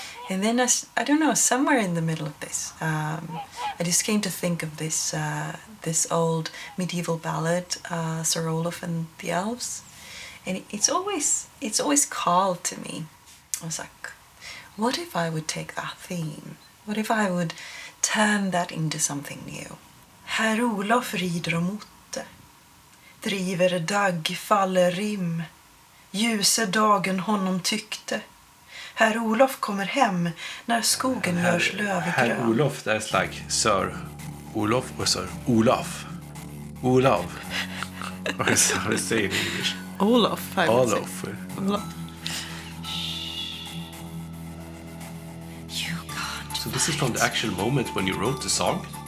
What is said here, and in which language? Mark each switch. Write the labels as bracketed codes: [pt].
[en] And then, I don't know, somewhere in the middle of this, I just came to think of this old medieval ballad, Sir Olof and the Elves. And it's always called to me. I was like, what if I would take that theme? What if I would turn that into something new? [sv] Herr Olof rider och motte, driver dagg, faller rim, ljuse dagen honom tyckte. Herr Olof kommer hem när skogen görs lövgrön. [en] Herr Olof, that's like Sir Olof or Sir Olaf. Olaf. What is how to say it in English? Olof, I would Olof. say. Olof. So this is from the actual moment when you wrote the song?